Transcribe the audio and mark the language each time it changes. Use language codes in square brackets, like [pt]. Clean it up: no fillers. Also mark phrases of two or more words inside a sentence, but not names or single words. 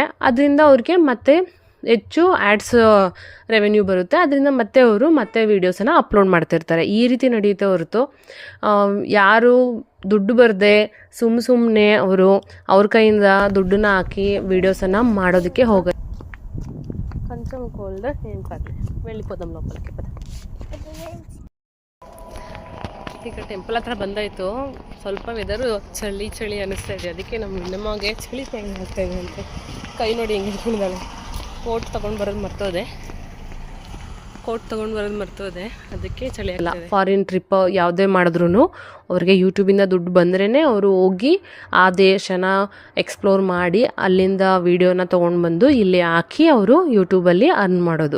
[kn] ಅದರಿಂದ ಅವ್ರಿಗೆ ಮತ್ತೆ ಹೆಚ್ಚು [en] ads revenue [kn] ಬರುತ್ತೆ. ಅದರಿಂದ ಮತ್ತೆ ವೀಡಿಯೋಸನ್ನು ಅಪ್ಲೋಡ್ ಮಾಡ್ತಿರ್ತಾರೆ. ಈ ರೀತಿ ನಡೆಯುತ್ತೆ ಹೊರತು ಯಾರು ದುಡ್ಡು ಬರದೆ ಸುಮ್ಮನೆ ಅವ್ರ ಕೈಯಿಂದ ದುಡ್ಡನ್ನ ಹಾಕಿ ವೀಡಿಯೋಸನ್ನು ಮಾಡೋದಕ್ಕೆ ಹೋಗುತ್ತೆ. [te] కొంచెం కోల్డ్ ఏం కాదు, వెళ్ళిపోదాం లోపలికి. [kn] ಈಗ ಟೆಂಪಲ್ ಹತ್ರ ಬಂದಾಯಿತು. ಸ್ವಲ್ಪ ವೆದರು ಚಳಿ ಅನ್ನಿಸ್ತಾ ಇದೆ. ಅದಕ್ಕೆ ನಮ್ಮ ನಮಗೆ ಚಳಿ ಹೆಂಗೆ ಆಗ್ತಾ ಇದೆ ಅಂತ ಕೈ ನೋಡಿ ಹೆಂಗೆ ಹಿಡ್ಕೊಂಡಿದ್ದಾಳೆ. ಕೋಟ್ ತೊಗೊಂಡು ಬರೋದು ಮರ್ತೋದೆ. ಕೋಟ್ ತೊಗೊಂಡು ಬರೋದು ಮರ್ತೋದೆ, ಅದಕ್ಕೆ ಚಳಿ ಅಲ್ಲ. [en] foreign trip [kn] ಯಾವುದೇ ಮಾಡಿದ್ರು ಅವ್ರಿಗೆ ಯೂಟ್ಯೂಬಿಂದ ದುಡ್ಡು ಬಂದ್ರೇ ಅವರು ಹೋಗಿ ಆ ದೇಶನ ಎಕ್ಸ್ಪ್ಲೋರ್ ಮಾಡಿ ಅಲ್ಲಿಂದ ವೀಡಿಯೋನ ತೊಗೊಂಡು ಬಂದು ಇಲ್ಲಿ ಹಾಕಿ ಅವರು ಯೂಟ್ಯೂಬಲ್ಲಿ ಅರ್ನ್ ಮಾಡೋದು.